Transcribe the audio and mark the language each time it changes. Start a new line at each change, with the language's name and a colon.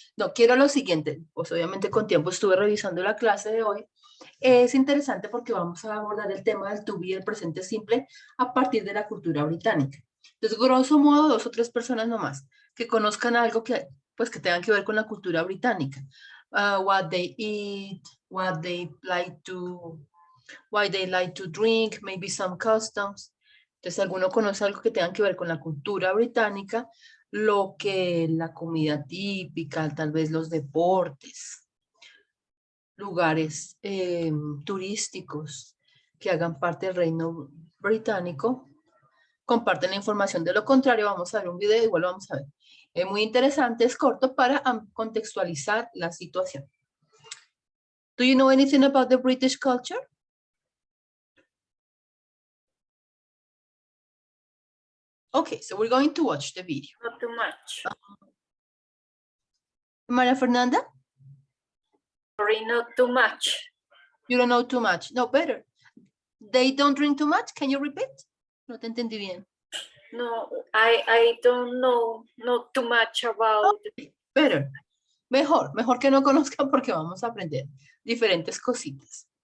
Spanish: No, quiero lo siguiente, pues obviamente con tiempo estuve revisando la clase de hoy. Es interesante porque vamos a abordar el tema del to be, el presente simple, a partir de la cultura británica. Entonces, grosso modo, 2 o 3 personas nomás que conozcan algo que, pues, que tengan que ver con la cultura británica.
English: What they eat, what they like to, why they like to drink, maybe some customs.
Spanish: Entonces, si alguno conoce algo que tenga que ver con la cultura británica, lo que la comida típica, tal vez los deportes, lugares turísticos que hagan parte del reino británico, comparten la información. De lo contrario, vamos a ver un video, igual lo vamos a ver. Es muy interesante, es corto para contextualizar la situación.
English: Do you know anything about the British culture? Okay, so we're going to watch the video. Not too much. Maria Fernanda? Sorry, not too much. You don't know too much. No, better. They don't drink too much. Can you repeat?
Spanish: No te entendí bien.
English: No, I don't know not too much about. Okay, better.
Spanish: Mejor que no conozcan porque vamos a aprender diferentes cositas.